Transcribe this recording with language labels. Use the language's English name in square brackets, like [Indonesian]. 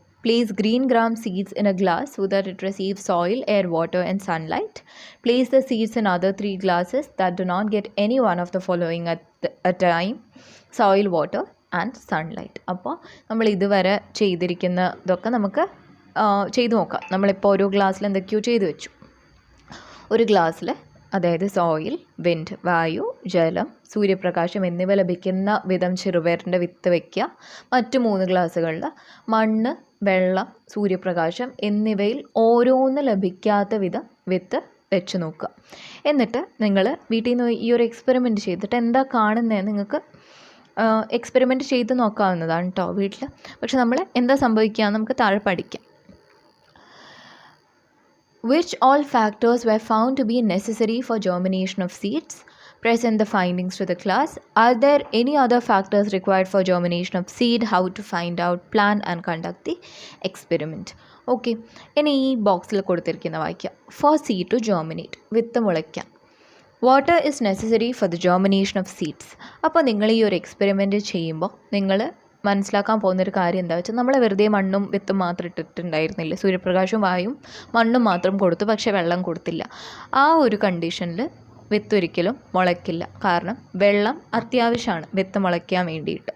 [English] Place green gram seeds in a glass so that it receives soil, air, water and sunlight. Place the seeds in other 3 glasses that do not get any one of the following at a time: soil, water and sunlight. [Malayalam] അപ്പോൾ നമ്മൾ ഇതുവരെ ചെയ്തിരിക്കുന്നതൊക്കെ നമുക്ക് ചെയ്തു നോക്കാം. നമ്മളിപ്പോൾ ഓരോ ഗ്ലാസ്സിൽ എന്തൊക്കെയോ ചെയ്തു വെച്ചു. ഒരു ഗ്ലാസ്സിൽ അതായത് സോയിൽ, വിൻഡ്, വായു, ജലം, സൂര്യപ്രകാശം എന്നിവ ലഭിക്കുന്ന വിധം ചെറുപയറിൻ്റെ വിത്ത് വയ്ക്കുക. മറ്റു 3 ഗ്ലാസ്സുകളിൽ മണ്ണ്, വെള്ളം, സൂര്യപ്രകാശം എന്നിവയിൽ ഓരോന്ന് ലഭിക്കാത്ത വിധം വിത്ത് വെച്ച് നോക്കുക. എന്നിട്ട് നിങ്ങൾ വീട്ടിൽ നിന്ന് ഈ ഒരു എക്സ്പെരിമെൻറ്റ് ചെയ്തിട്ട് എന്താ കാണുന്നത് നിങ്ങൾക്ക് എക്സ്പെരിമെൻറ്റ് ചെയ്ത് നോക്കാവുന്നതാണ് കേട്ടോ വീട്ടിൽ. പക്ഷെ നമ്മൾ എന്താ സംഭവിക്കുക നമുക്ക് താഴെ പഠിക്കാം. [English] Which all factors were found to be necessary for germination of seeds? Present the findings to the class. Are there any other factors required for germination of seed? How to find out, plan and conduct the experiment. [Malayalam] Okay, ഇനി ഈ ബോക്സിൽ കൊടുത്തിരിക്കുന്ന വായിക്കാം. [English] For seed to germinate, [Malayalam] with മുളയ്ക്കാം. [English] Water is necessary for the germination of seeds. [Malayalam] അപ്പോൾ നിങ്ങൾ ഈ ഒരു experiment ചെയ്യുമ്പോൾ നിങ്ങൾ മനസ്സിലാക്കാൻ പോകുന്നൊരു കാര്യം എന്താ വെച്ചാൽ നമ്മൾ വെറുതെ മണ്ണും വിത്തും മാത്രം ഇട്ടിട്ടുണ്ടായിരുന്നില്ല. സൂര്യപ്രകാശവും വായും മണ്ണും മാത്രം കൊടുത്തു, പക്ഷേ വെള്ളം കൊടുത്തില്ല. ആ ഒരു കണ്ടീഷനിൽ വിത്ത് ഒരിക്കലും മുളയ്ക്കില്ല. കാരണം വെള്ളം അത്യാവശ്യമാണ് വിത്ത് മുളയ്ക്കാൻ വേണ്ടിയിട്ട്.